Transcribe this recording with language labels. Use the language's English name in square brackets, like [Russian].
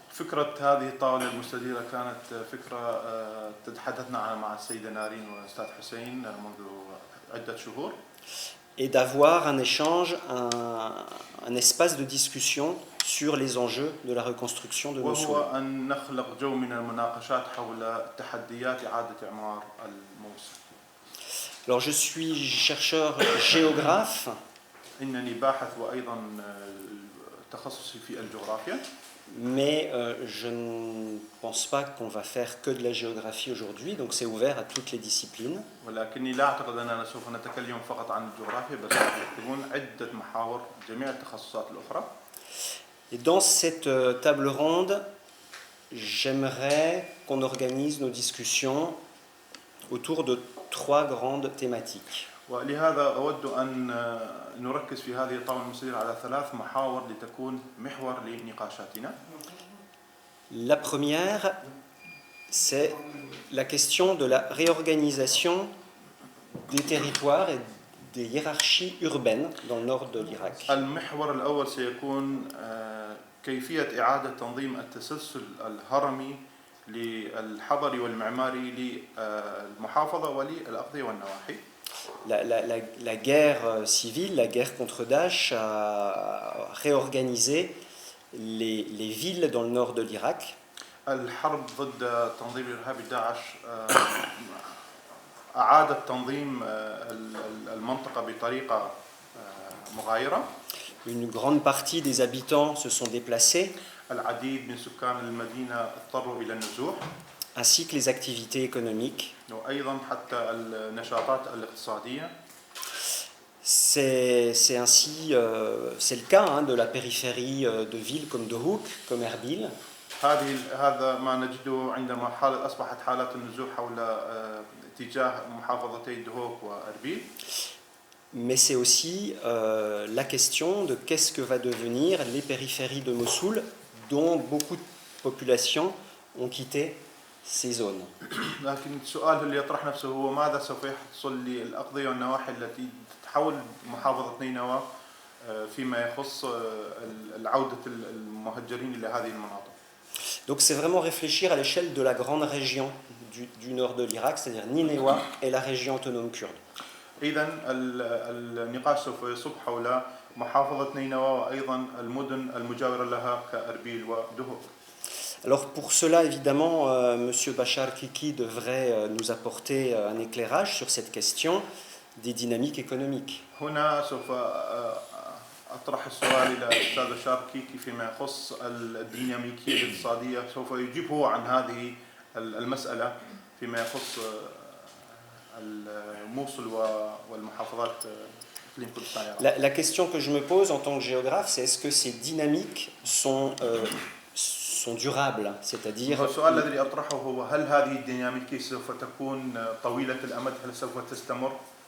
[Arabic] فكرة هذه الطاولة المستديرة كانت فكرة تحدثنا مع السيدة نارين والأستاذ حسين منذ عدة شهور. [French] Et d'avoir un échange, un espace de discussion sur les enjeux de la reconstruction de Mossoul. [Arabic] وهو أن نخلق جو من المناقشات حول تحديات إعادة إعمار الموصل. [French] Alors je suis chercheur géographe. [Arabic] إنني باحث وأيضا تخصصي في الجغرافيا. [French] Mais je ne pense pas qu'on va faire que de la géographie aujourd'hui, donc c'est ouvert à toutes les disciplines. [Arabic] ولكني لا أعتقد أننا سوف نتكلم فقط عن الجغرافيا بل سيكون عدة محاور جميع التخصصات الأخرى. [French] Et dans cette table ronde, j'aimerais qu'on organise nos discussions autour de trois grandes thématiques. [Arabic] ولهذا أود أن نركز في هذه الطاولة المستديرة على ثلاث محاور لتكون محور لنقاشاتنا. [French] La première, c'est la question de la réorganisation des territoires et des hiérarchies urbaines dans le nord de l'Irak. [Arabic] المحور الأول سيكون كيفية إعادة تنظيم التسلسل الهرمي للحضري والمعماري للمحافظة وللأقضية والنواحي. [French] La guerre civile, la guerre contre Daesh a réorganisé les villes dans le nord de l'Irak. [Arabic] الحرب ضد تنظيم الإرهابي داعش أعادت تنظيم المنطقة بطريقة مغايرة. [French] Une grande partie des habitants se sont déplacés, [Arabic] العديد من سكان المدينة اضطروا إلى النزوح، [French] ainsi que les activités économiques. [Arabic] وأيضا حتى النشاطات الاقتصادية. [French] C'est ainsi, c'est le cas de la périphérie de villes comme De Hoek, comme Erbil. [Arabic] هذا ما نجده عندما أصبحت حالة النزوح حول اتجاه محافظتي دهوك وأربيل. [French] Mais c'est aussi la question de qu'est-ce que va devenir les périphéries de Mossoul, dont beaucoup de populations ont quitté ces zones. [Arabic] لكن السؤال اللي يطرح نفسه هو ماذا سوف يحصل للأقضية والنواحي التي تتحول محافظة نينوى فيما يخص عودة المهجرين إلى هذه المناطق. [French] Donc c'est vraiment réfléchir à l'échelle de la grande région du nord de l'Irak, c'est-à-dire Nineveh et la région autonome kurde. [Arabic] إذن النقاش سوف يصب حول محافظة نينوى وأيضا المدن المجاورة لها كأربيل ودهوك. [French] Alors pour cela, évidemment, M. Bachar Kiki devrait nous apporter un éclairage sur cette question des dynamiques économiques. [Arabic] هنا سوف أطرح السؤال إلى الأستاذ بشار كيكي فيما يخص الديناميكية الاقتصادية. سوف يجيب هو عن هذه المسألة فيما يخص الموصل والمحافظات إقليم كردستان العراق. [French] La question que je me pose en tant que géographe, c'est est-ce que ces dynamiques sont durables, c'est-à-dire [Arabic] السؤال الذي أطرحه هو هل هذه الديناميكية سوف تكون طويلة الأمد، هل سوف تستمر؟